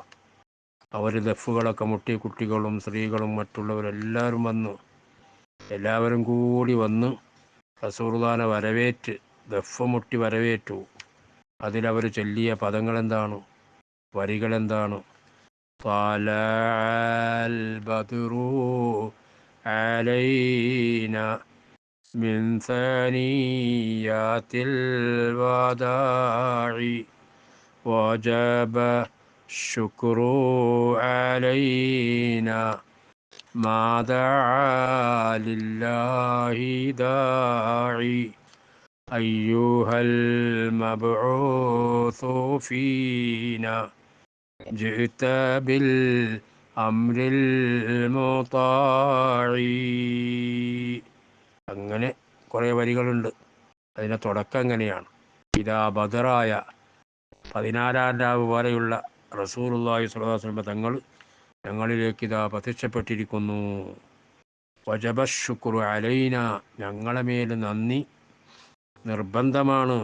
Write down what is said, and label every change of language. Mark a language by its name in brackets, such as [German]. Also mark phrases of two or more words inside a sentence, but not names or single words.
[Malayalam] അവർ ദഫുകളൊക്കെ മുട്ടി, കുട്ടികളും സ്ത്രീകളും മറ്റുള്ളവരെല്ലാവരും വന്നു, എല്ലാവരും കൂടി വന്ന് റസൂലുള്ളാഹിനെ വരവേറ്റ് ദഫ് മുട്ടി വരവേറ്റു. അതിലവർ ചൊല്ലിയ പദങ്ങളെന്താണ്, വരികളെന്താണ്? [Arabic] طلع البدر علينا من ثنيات الوداع وجب الشكر علينا ما دعا لله داعي أيها المبعوث فينا جئت بالأمر المطاع. [Malayalam] അങ്ങനെ കുറേ വരികളുണ്ട്. അതിൻ്റെ തുടക്കം എങ്ങനെയാണ്? ഇതാ ബദറായ 14-ാം രാവ് പോലെയുള്ള റസൂലുള്ളാഹി [Arabic] صلى الله عليه وسلم [Malayalam] തങ്ങൾ ഞങ്ങളിലേക്ക് ഇതാ പ്രത്യക്ഷപ്പെട്ടിരിക്കുന്നു. [Arabic] وجب الشكر علينا, [Malayalam] ഞങ്ങളെ മേൽ നന്ദി നിർബന്ധമാണ്.